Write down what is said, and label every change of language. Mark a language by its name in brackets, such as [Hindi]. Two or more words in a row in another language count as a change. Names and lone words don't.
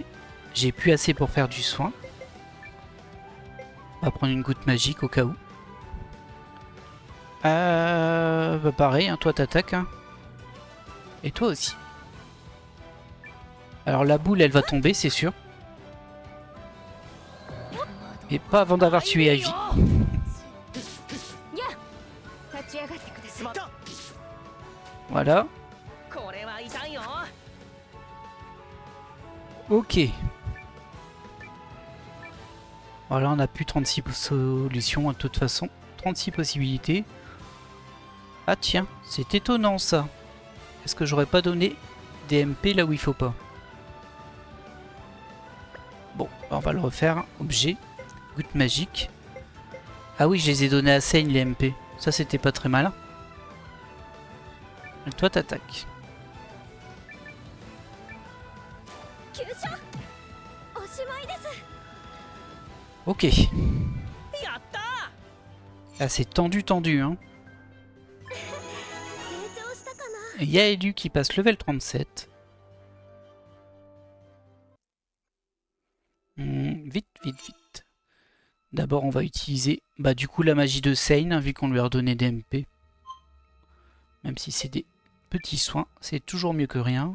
[French] J'ai plus assez pour faire du soin. On va prendre une goutte magique au cas où. Bah pareil, hein, toi t'attaques. Hein. Et toi aussi. Alors la boule elle va tomber, c'est sûr. Et pas avant d'avoir tué Ivy. [Japanese] 立ち上がってください。 [French] Voilà. [Japanese] これは痛いよ。 [French] Ok. Voilà, on a plus 36 solutions de toute façon. 36 possibilités. Ah tiens, c'est étonnant ça. Est-ce que j'aurais pas donné des MP là où il faut pas? Bon, on va le refaire. Objet. Goutte magique. Ah oui, je les ai donnés à Seigne les MP. Ça c'était pas très malin. Et toi t'attaques. [Japanese] 急所おしまいです。 [French] Ok. [Japanese] やった。 [French] Ah, c'est tendu hein. [Japanese] 成長したかな。 [French] Et Yaelu qui passe level 37. Vite. D'abord on va utiliser du coup la magie de Seigne hein, vu qu'on lui a redonné des MP. Même si c'est des petits soins, c'est toujours mieux que rien.